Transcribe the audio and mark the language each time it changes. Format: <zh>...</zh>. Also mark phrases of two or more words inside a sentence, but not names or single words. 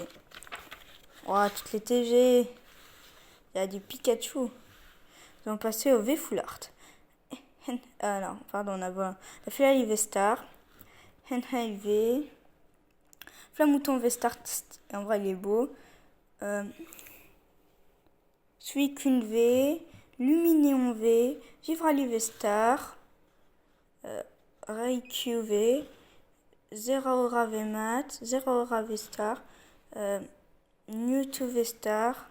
<fr>Oh, toutes les TG. Il y a du Pikachu. Nous allons passer au V Full Art. Non, pardon, on a la Filali V-Star. Henhei V. Flamouton V-Star, en vrai, il est beau. Suicune V. Luminéon V. Givrali V-Star. Raikou V. Zeraora V-Mat. Zeraora V-Star. Mewtwo V-Star.</fr>